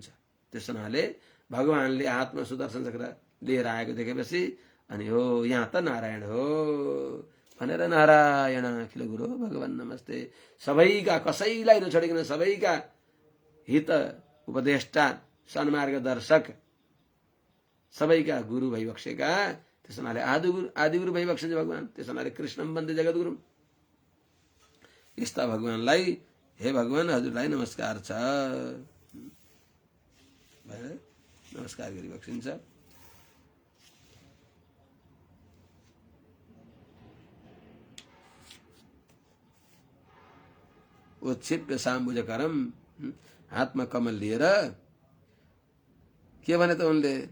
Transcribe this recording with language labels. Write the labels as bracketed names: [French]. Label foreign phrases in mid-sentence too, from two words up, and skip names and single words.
[Nepali] त्यस हुनाले भगवानले हातमा सुदर्शन चक्र लिएर आएको देखेपछि अनि हो यहाँ त नारायण हो भनेर [Sanskrit] नारायण अखिल गुरु भगवान नमस्ते। [Nepali] सबैका, कसैलाई नछोडिकन सबैका हित उपदेष्टा, सन्मार्ग दर्शक, सबैका गुरु भइबक्सेका, त्यस हुनाले आदिगुरु भइबक्सिन्छ भगवान। त्यस हुनाले [Sanskrit] कृष्णम वन्दे जगद्गुरुम। [Nepali] यस्ता भगवानलाई हे भगवान हजुरलाई नमस्कार छ भनेर नमस्कार गरिबक्सिन्छ। [Sanskrit] उत्क्षिप्य साम्बुजकरम, [Nepali] हातमा कमल लिएर के भने त उनले,